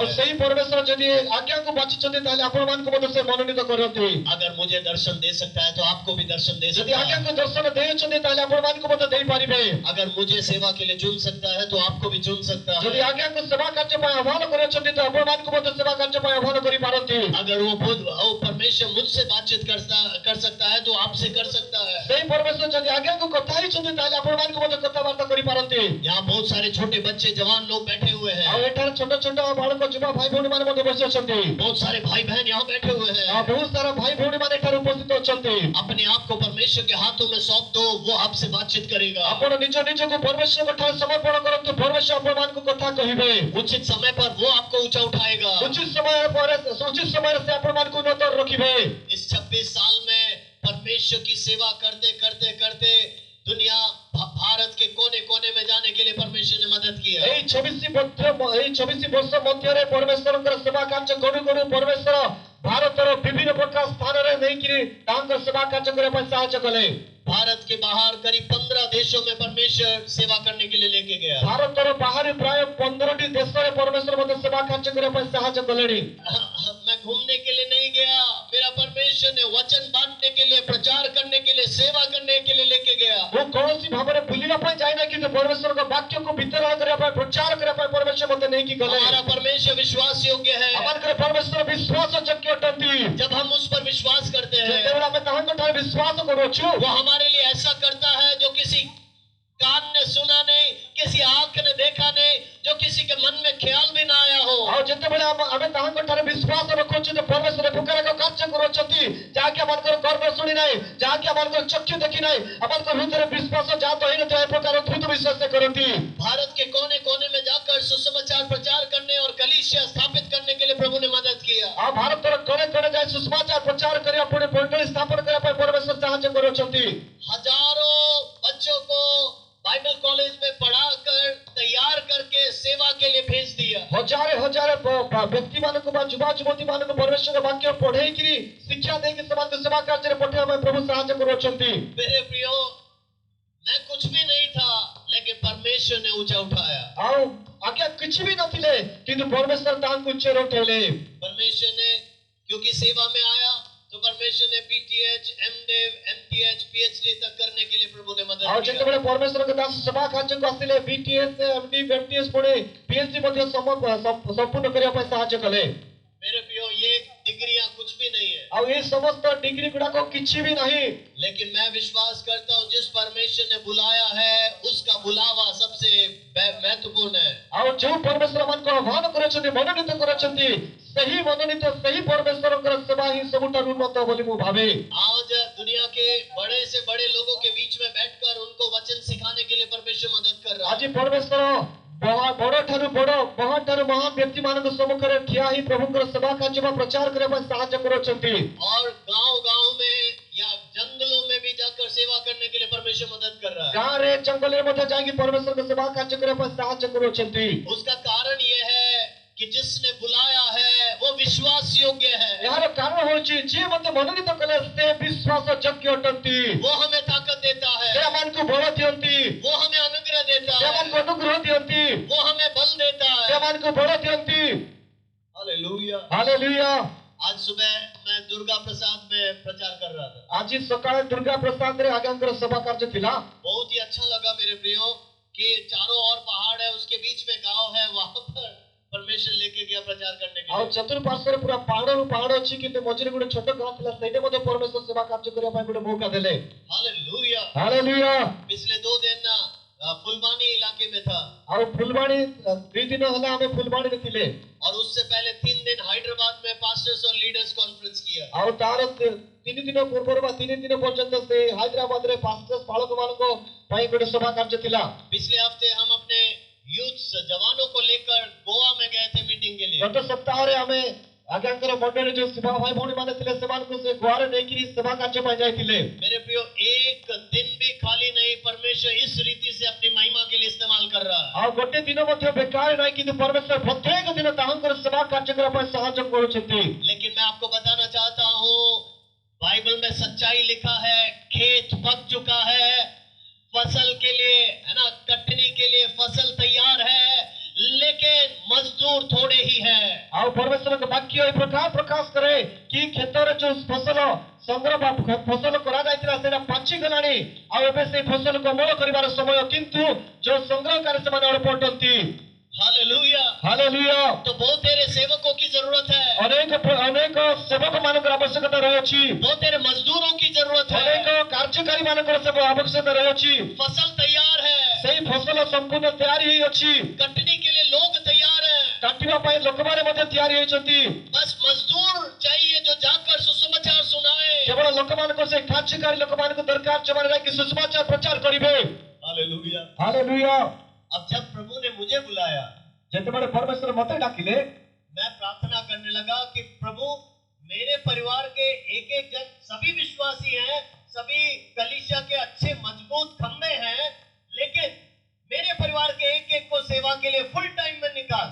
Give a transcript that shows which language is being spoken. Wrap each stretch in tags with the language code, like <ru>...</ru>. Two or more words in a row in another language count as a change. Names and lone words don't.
<or>ଆଉ ସେହି ପରମେଶ୍ୱର ଯଦି ଆଜ୍ଞାଙ୍କୁ ବାଛିଛନ୍ତି ତାହେଲେ ଆପଣ ମାନଙ୍କୁ ମତେ ସେ ମନୋନୀତ କରନ୍ତେ।</or> <hi>अगर मुझे दर्शन दे सकता है तो आपको भी दर्शन दे सकता है।</hi> <or>ଯଦି ଆଜ୍ଞାଙ୍କୁ ଦର୍ଶନ ଦେଉଛନ୍ତି ତାହେଲେ ଆପଣ ମାନଙ୍କୁ ମତେ ଦେଇ ପାରିବେ।</or> <hi>अगर मुझे सेवा के लिए चुन सकता है तो आपको भी चुन सकता है।</hi> <or>ଯଦି ଆଜ୍ଞାଙ୍କୁ ସେବା କାର୍ଯ୍ୟରେ ଆହ୍ୱାନ କରୁଛନ୍ତି ତ ଆପଣ ମାନଙ୍କୁ ମତେ ସେବା କାର୍ଯ୍ୟ ପାଇଁ ଆହ୍ୱାନ କରିପାରନ୍ତି।</or> <hi>अगर वो परमेश्वर मुझसे बातचीत कर सकता है तो आपसे कर सकता है।</hi> <or>ସେଇ ପରମେଶ୍ୱର ଯଦି ଆଜ୍ଞାକୁ କଥା ହେଇଛନ୍ତି ତାହେଲେ ଆପଣମାନଙ୍କୁ ମଧ୍ୟ କଥାବାର୍ତ୍ତା କରିପାରନ୍ତି।</or> <hi>यहाँ बहुत सारे छोटे बच्चे जवान लोग बैठे हुए</hi> <or>ଆଉ</or> <hi>हैं।</hi> <or>ଏଠାରେ ଛୋଟ ଛୋଟ ବାଳକ ଯୁବା ଭାଇ ଭଉଣୀ ମାନେ ମଧ୍ୟ ବସି ଅଛନ୍ତି।</or> <hi>बहुत सारे भाई बहन यहाँ बैठे हुए</hi> <or>ଆଉ</or> <hi>हैं।</hi> <or>ବହୁତ ସାରା ଭାଇ ଭଉଣୀ ମାନେ ଏଠାରେ ଉପସ୍ଥିତ ଅଛନ୍ତି।</or> <hi>अपने आप को परमेश्वर के हाथों में सौंप दो, वो आपसे बातचीत करेगा।</hi> <or>ଆପଣ ନିଜ ନିଜକୁ ପରମେଶ୍ୱରଙ୍କ ଠାରେ ସମର୍ପଣ କରନ୍ତୁ। ପରମେଶ୍ୱର ଆପଣମାନଙ୍କୁ କଥା କହିବେ।</or> <hi>उचित समय पर वो आपको ऊंचा उठाएगा।</hi> <or>ଉଚିତ ସମୟରେ ସେ ଆପଣମାନଙ୍କୁ ଉନ୍ନତ ରଖିବେ।</or> <hi>इस 26 साल में परमेश्वर की सेवा करते करते करते दुनिया भारत के कोने कोने में जाने के लिए परमेश्वर ने मदद किया।</hi> <or>ଏଇ 24 ବର୍ଷ ମଧ୍ୟରେ ପରମେଶ୍ୱରଙ୍କର ସେବା କାର୍ଯ୍ୟ କରୁ କରୁ ପରମେଶ୍ୱର ଭାରତର ବିଭିନ୍ନ ପ୍ରକାର ସ୍ଥାନରେ ନେଇକିରି ତାଙ୍କର ସେବା କାର୍ଯ୍ୟ କରିବା ପାଇଁ ସାହାଯ୍ୟ କଲେ।</or> <hi>भारत के बाहर करीब 15 देशों में परमेश्वर सेवा करने के लिए लेके गया।</hi> <or>ଭାରତର ବାହାରେ ପ୍ରାୟ 15ଟି ଦେଶରେ ପରମେଶ୍ୱର ମଧ୍ୟ ସେବା କାର୍ଯ୍ୟ କରିବା ପାଇଁ ସାହାଯ୍ୟ କଲେଣି।</or> <hi>मैं घूमने के लिए नहीं गया, मेरा परमेश्वर ने वचन बांटने के लिए, प्रचार करने के लिए, सेवा करने के लिए लेके गया।</hi> <or>ମୁଁ କୌଣସି ଭାବରେ ବୁଲିବା ପାଇଁ ଯାଇନା, କିନ୍ତୁ ପରମେଶ୍ୱରଙ୍କ ବାକ୍ୟକୁ ବିତରଣ କରିବା ପାଇଁ ପ୍ରଚାର କରିବା ପାଇଁ ପରମେଶ୍ୱର ମୋତେ ନେଇକି ଗଲେ।</or> <hi>हमारा परमेश्वर विश्वास योग्य है।</hi> <or>ଆମମାନଙ୍କର ପରମେଶ୍ୱର ବିଶ୍ୱାସ ଯୋଗ୍ୟ ଅଟନ୍ତି।</or> <hi>जब हम उस पर विश्वास करते हैं,</hi> <or>ଯେତେବେଳେ ଆମେ ତାହାଙ୍କ ଠାରେ ବିଶ୍ୱାସ କରୁଅଛୁ,</or> <hi>वो हमारे लिए ऐसा करता है जो किसी कान ने सुना नहीं, किसी आंख ने देखा नहीं, जो किसी के मन में ख्याल भी ना आया हो।</hi> <or>ଆଉ ଯେତେବେଳେ ଆମେ ତାହାଙ୍କ ଠାରେ ବିଶ୍ୱାସ ରଖୁଛୁ ଯେ ପରମେଶ୍ୱର ପ୍ରକାର ଏକ କାର୍ଯ୍ୟ କରୁଅଛନ୍ତି ଯାହାକି ଆମମାନଙ୍କର କର୍ଣ୍ଣ ଶୁଣି ନାହିଁ, ଯାହାକି ଆମମାନଙ୍କର ଚକ୍ଷୁ ଦେଖି ନାହିଁ, ଆମମାନଙ୍କ ହୃଦୟରେ ବିଶ୍ୱାସ ଜାତ ହେଇନଥିବା ଏ ପ୍ରକାର ଅଦ୍ଭୁତ ବିଶ୍ୱାସ ସେ କରନ୍ତି।</or> <hi>भारत के कोने कोने में जाकर सुसमाचार प्रचार करने और कलीसिया स्थापित करने के लिए प्रभु ने मदद किया।</hi> <or>ଆଉ ଭାରତର କଣେ କଣେ ଯାଇ ସୁସମାଚାର ପ୍ରଚାର କରିବା, ପୁଣି ମଣ୍ଡଳୀ ସ୍ଥାପନ କରିବା ପାଇଁ ପରମେଶ୍ୱର ସାହାଯ୍ୟ କରୁଅଛନ୍ତି।</or> <hi>हजारों बच्चों को</hi> <en>Bible college</en> <hi>में पढ़ाकर तैयार करके सेवा के लिए भेज दिया।</hi> <or>ହଜାରେ ହଜାରେ ବ୍ୟକ୍ତି ମାନଙ୍କୁ ବା ଯୁବା ଯୁବତୀ ମାନଙ୍କୁ ପରମେଶ୍ୱର ବାକ୍ୟ ପଢେଇକିରି ଶିକ୍ଷା ଦେଇକି ସେମାନଙ୍କୁ ସେବା କାର୍ଯ୍ୟରେ ପଠେଇବା ପାଇଁ ପ୍ରଭୁ ସାହାଯ୍ୟ କରୁଅଛନ୍ତି।</or> <hi>मेरे प्रियो, मैं कुछ भी नहीं था, लेकिन परमेश्वर ने ऊंचा उठाया।</hi> <or>ଆଉ ଆଜ୍ଞା କିଛି ବି ନଥିଲେ, କିନ୍ତୁ ପରମେଶ୍ୱର ତାହାଙ୍କୁ ଉଚ୍ଚରେ ଉଠେଇଲେ।</or> <hi>परमेश्वर ने, क्योंकि सेवा में आया तो परमेश्वर ने PTH, MDiv, MTH, PhD तक करने के लिए प्रभु ने मदद</hi> <or>ଆଉ</or> <hi>किया।</hi> <or>ଯେତେବେଳେ ପରମେଶ୍ୱରଙ୍କ ଦାସ ସେବା କାର୍ଯ୍ୟକୁ ଆସିଲେ, BTS, MD, MTS ପୁଣି PhD ମଧ୍ୟ ସମ୍ପୂର୍ଣ୍ଣ କରିବା ପାଇଁ ସାହାଯ୍ୟ କଲେ।</or> <hi>मेरे प्रियो, ये डिग्रियां कुछ भी नहीं है,</hi> <or>ଆଉ ଏ ସମସ୍ତ ଡିଗ୍ରୀ ଗୁଡାକ କିଛି ବି ନାହିଁ।</or> <hi>लेकिन मैं विश्वास करता हूँ जिस परमेश्वर ने बुलाया है उसका बुलावा सबसे महत्वपूर्ण है।</hi> <or>ଆଉ ଯୋଉ ପରମେଶ୍ୱର ମାନଙ୍କୁ ଆହ୍ୱାନ କରୁଛନ୍ତି, ମନୋନୀତ କରୁଛନ୍ତି, ସେହି ମନୋନୀତ ସେହି ପରମେଶ୍ୱରଙ୍କର ସେବା ହିଁ ସବୁଠାରୁ ଉନ୍ନତ ବୋଲି ମୁଁ ଭାବେ।</or> <hi>आज दुनिया के बड़े से बड़े लोगों के बीच में बैठकर उनको वचन सिखाने के लिए परमेश्वर मदद कर रहा है।</hi> <or>ଆଜି ପରମେଶ୍ୱର ବଡ଼ ଠାରୁ ବଡ଼, ମହାନ ଠାରୁ ମହାନ ବ୍ୟକ୍ତି ମାନଙ୍କ ସମ୍ମୁଖରେ ଠିଆ ହିଁ ପ୍ରଭୁଙ୍କର ସେବା କାର୍ଯ୍ୟ ବା ପ୍ରଚାର କରିବା ପାଇଁ ସାହାଯ୍ୟ କରୁଛନ୍ତି।</or> <hi>और गांव-गांव में या जंगलों में भी जाकर सेवा करने के लिए परमेश्वर मदद कर रहा है।</hi> <or>ଗାଁରେ ଜଙ୍ଗଲରେ ମଧ୍ୟ ଯାଇକି ପରମେଶ୍ୱରଙ୍କ ସେବା କାର୍ଯ୍ୟ କରିବା ପାଇଁ ସାହାଯ୍ୟ କରୁଛନ୍ତି।</or> <hi>उसका कारण ये है कि जिसने बुलाया है वो विश्वास योग्य है।</hi> <or>ଏହାର କାରଣ ହେଉଛି ଯିଏ ମୋତେ ମନୋନୀତ କଲେ ସେ ବିଶ୍ୱାସ ଯୋଗ୍ୟ ଅଟନ୍ତି।</or> <hi>वो हमें ताकत देता</hi> <or>ସେ</or> <hi>है,</hi> <or>ଆମମାନଙ୍କୁ ବଳ ଦିଅନ୍ତି,</or> <hi>वो हमें अनुग्रह देता</hi> <or>ସେ</or> <hi>है,</hi> <or>ଆମମାନଙ୍କୁ ଅନୁଗ୍ରହ ଦିଅନ୍ତି,</or> <hi>वो हमें बल देता</hi> <or>ସେ</or> <hi>है।</hi> <or>ଆମମାନଙ୍କୁ ବଳ ଦିଅନ୍ତି।</or> <hi>हालेलुया।</hi> <or>ହାଲେଲୁୟା।</or> <hi>आज सुबह मैं दुर्गा प्रसाद में प्रचार कर रहा था।</hi> <or>ଆଜି ସକାଳେ ଦୁର୍ଗା ପ୍ରସାଦରେ ଆଜ୍ଞାଙ୍କର ସେବା କାର୍ଯ୍ୟ ଥିଲା।</or> <hi>बहुत ही अच्छा लगा मेरे प्रियो कि चारों ओर पहाड़ है, उसके बीच में गांव है, वहां पर परमेश्वर लेके गया प्रचार करने के</hi> <or>ଆଉ</or> <hi>लिए।</hi> <or>ଚତୁଃପାର୍ଶ୍ୱରେ ପୁରା ପାହାଡ଼ରୁ ପାହାଡ଼ ଅଛି, କିନ୍ତୁ ମଝିରେ ଗୋଟେ ଛୋଟ ଗାଁ ଥିଲା, ସେଇଠି ମଧ୍ୟ ପରମେଶ୍ୱର ସେବା କାର୍ଯ୍ୟ କରିବା ପାଇଁ ଗୋଟେ ମୌକା ଦେଲେ।</or> <hi>हालेलुया।</hi> <or>ହାଲେଲୁୟା।</or> <hi>पिछले 2 दिन फुलबानी इलाके में था,</hi> <or>ଆଉ ଫୁଲବାଣୀ 2 ଦିନ ହେଲା ଆମେ ଫୁଲବାଣୀରେ ଥିଲେ।</or> <hi>और उससे पहले 3 दिन हैदराबाद में पास्टर्स और</hi> <en>leaders conference</en> <hi>किया।</hi> <or>ଆଉ ତାର 3 ଦିନ ପୂର୍ବରୁ ବା 3 ଦିନ ପର୍ଯ୍ୟନ୍ତ ସେ ହାଇଦ୍ରାବାଦରେ ପାଷ୍ଟର୍ସ ପାଳକ ମାନଙ୍କ ପାଇଁ ଗୋଟେ ସଭା କାର୍ଯ୍ୟ ଥିଲା।</or> <hi>पिछले हफ्ते हम अपने यूथ जवानों को लेकर गोवा में गए थे मीटिंग के लिए।</hi> <or>ଗତ ସପ୍ତାହରେ ଆମେ ଆଜ୍ଞାଙ୍କର ମଣ୍ଡଳୀ ଯୋଉ ସେବା ଭାଇ ଭଉଣୀ ମାନେ ଥିଲେ ସେମାନଙ୍କୁ ସେ ଗୋଆରେ ନେଇକିରି ସେବା କାର୍ଯ୍ୟ ପାଇଁ ଯାଇଥିଲେ।</or> <hi>मेरे प्रियो, एक दिन भी खाली नहीं, परमेश्वर इस रीति से अपनी महिमा के लिए इस्तेमाल कर रहा है।</hi> <or>ଆଉ ଗୋଟେ ଦିନ ମଧ୍ୟ ବେକାର ନାହିଁ, କିନ୍ତୁ ପରମେଶ୍ୱର ପ୍ରତ୍ୟେକ ଦିନ ତାହାଙ୍କର ସେବା କାର୍ଯ୍ୟ କରିବା ପାଇଁ ସାହାଯ୍ୟ କରୁଛନ୍ତି।</or> <hi>लेकिन मैं आपको बताना चाहता हूँ, बाइबल में सच्चाई लिखा है, खेत पक चुका है, फसल के लिए, है ना, कटनी के लिए फसल तैयार है, लेकिन मजदूर थोड़े ही है।</hi> <or>ଆଉ ପରମେଶ୍ୱରଙ୍କ ବାକ୍ୟ ଏହି ପ୍ରକାର ପ୍ରକାଶ କରେ କି କ୍ଷେତରେ ଯୋଉ ଫସଲ ସଂଗ୍ରହ ବା ଫସଲ କରାଯାଇଥିଲା ସେଇଟା ପାଚି ଗଲାଣି, ଆଉ ଏବେ ସେଇ ଫସଲକୁ ଅମଳ କରିବାର ସମୟ, କିନ୍ତୁ ଯୋଉ ସଂଗ୍ରହକାରୀ ସେମାନେ ଅଳ୍ପ ଅଟନ୍ତି।</or> <hi>हालेलुया।</hi> <or>ହାଲେଲୁୟା।</or> <hi>तो बहुत तेरे सेवकों की जरूरत है,</hi> <or>ଅନେକ ଅନେକ ସେବକ ମାନଙ୍କର ଆବଶ୍ୟକତା ରହିଅଛି,</or> <hi>वो तेरे मजदूरों की जरूरत है।</hi> <or>ଅନେକ କାର୍ଯ୍ୟକାରୀ ମାନଙ୍କର ଆବଶ୍ୟକତା ରହିଅଛି।</or> <hi>फसल तैयार है,</hi> <or>ସେଇ ଫସଲ ସମ୍ପୂର୍ଣ୍ଣ ତିଆରି ହେଇଅଛି,</or> <hi>कटनी के लिए लोग तैयार हैं,</hi> <or>କାଟିବା ପାଇଁ ଲୋକମାନେ ମଧ୍ୟ ତିଆରି ହେଇଛନ୍ତି।</or> <hi>बस मजदूर चाहिए जो जाकर सुसमाचार सुनाए।</hi> <or>କେବଳ ଲୋକମାନଙ୍କ ସେ କାର୍ଯ୍ୟକାରୀ ଲୋକମାନଙ୍କୁ ଦରକାର ଯେଉଁମାନେ ଯାଇକି ସୁସମାଚାର ପ୍ରଚାର କରିବେ।</or> <hi>हालेलुया।</hi> <or>ହାଲେଲୁୟା।</or> <hi>अब जब प्रभु ने मुझे बुलाया,</hi> <or>ଯେତେବେଳେ ପରମେଶ୍ୱର ମତେ ଡାକିଲେ,</or> <hi>मैं प्रार्थना करने लगा कि प्रभु मेरे परिवार के एक एक जन सभी विश्वासी हैं, सभी कलीसिया के अच्छे मजबूत खंभे हैं, लेकिन मेरे परिवार के एक एक को सेवा के लिए</hi> <en>full time</en> <hi>में निकाल।</hi>